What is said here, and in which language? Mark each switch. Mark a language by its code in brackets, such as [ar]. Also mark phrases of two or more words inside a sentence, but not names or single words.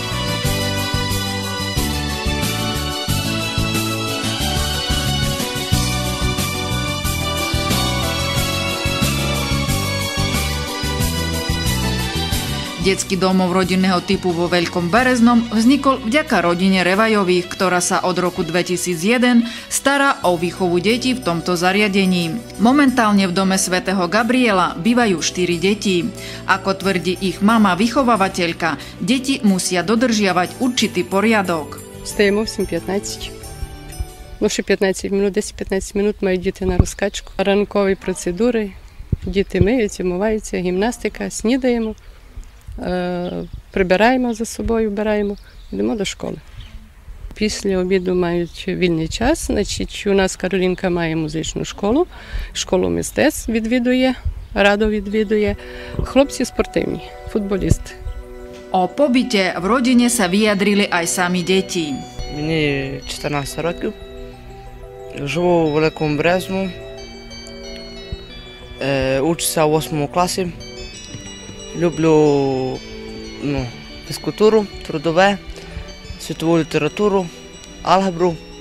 [sk] Detský domov rodinného typu vo Veľkom Bereznom vznikol vďaka rodine Revajových, ktorá sa od roku 2001 stará o výchovu detí v tomto zariadení. Momentálne v dome svätého Gabriela bývajú 4 deti. Ako tvrdí ich mama vychovávateľka, deti musia dodržiavať určitý poriadok. [uk] Стоїмо всім 15. Ну, ще 15 минут, 10-15 минут мають діти на розкачку. Ранкові процедури, діти миються, вмиваються, гімнастика, снідаємо. Прибираємо за собою, вбираємо, йдемо до школи. Після обіду мають вільний час. Значить, у нас Каролінка має музичну школу мистецтв відвідує, радо відвідує. Хлопці спортивні, футболісти. [sk] O pobyte v rodine sa vyjadrili aj sami deti. [uk] Мені 14 років. Живу у Великому Березному. Учуся у 8 класі. Люблю фізкультуру, трудове, світову літературу, алгебру.